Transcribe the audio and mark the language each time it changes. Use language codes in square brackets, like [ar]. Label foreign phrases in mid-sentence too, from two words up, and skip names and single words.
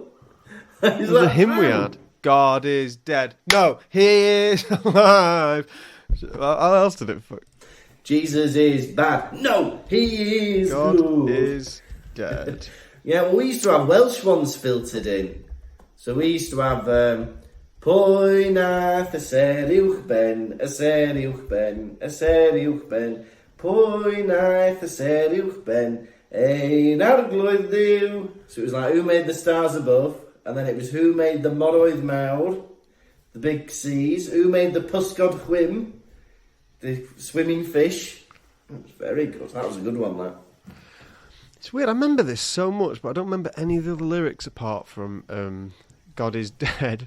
[en] Is the hymn we had? God is dead. No, he is alive. How else did it fuck? Jesus is bad. No, he is God good. is dead. Yeah, well, we used to have Welsh ones filtered in. So we used to have [cy] Pwy nath y ser uwchben, y ser uwchben, y ser uwchben. Pwy nath y ser uwchben, ein arglwydd Dduw. [en] So it was like, who made the stars above? And then it was, who made the [cy] Morwydd Mawr, [en] the big seas? Who made the [cy] Pysgod Chwym, [en] the swimming fish? That was very good. That was a good one, that. It's weird. I remember this so much, but I don't remember any of the other lyrics apart from God is dead.